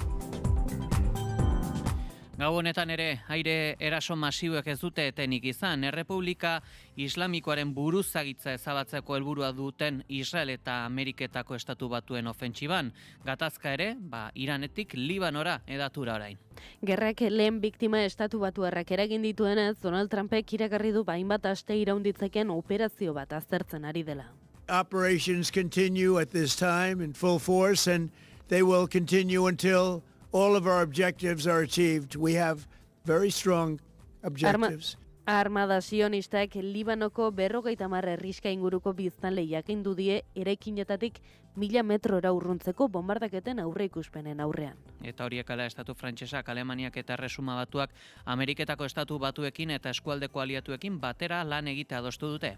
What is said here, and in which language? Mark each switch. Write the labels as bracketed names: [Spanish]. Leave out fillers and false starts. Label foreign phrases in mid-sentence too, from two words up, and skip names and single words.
[Basque] Gau honetan ere, aire eraso masiuek ez dute etenik izan, Errepublika Islamikoaren buruzagitza ezabatzeko helburua duten Israel eta Ameriketako estatu batuen ofentsiban. Gatazka ere, Iranetik Libanora edatura orain. Gerrak lehen biktima estatu batuarrak eragin dituenez, Donald Trumpek iragarri du hainbat aste iraunditzeken operazio bat aztertzen ari dela. [English] Operations continue at this time in full force and they will continue until all of our objectives are achieved. We have very strong objectives. [Basque] Armada sionistak Libanoko 50 herriska inguruko biztanle jakindu die eraikinetatik 1000 metrora urruntzeko bombardaketen aurreikuspenen aurrean. Eta horiek ala estatu frantsesak, Alemaniak eta Erresuma Batuak Ameriketako estatu batuekin eta eskualdeko aliatuekin batera lan egitea adostu dute.